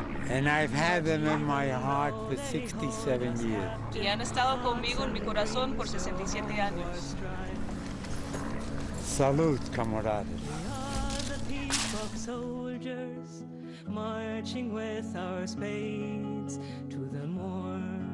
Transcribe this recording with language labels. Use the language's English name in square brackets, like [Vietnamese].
[English] and I've had them in my heart for 67 years. [Spanish] Y han estado conmigo en mi corazón por 67 años. Salud, camaradas. [English] the peacock soldiers, marching with our spades to the morn.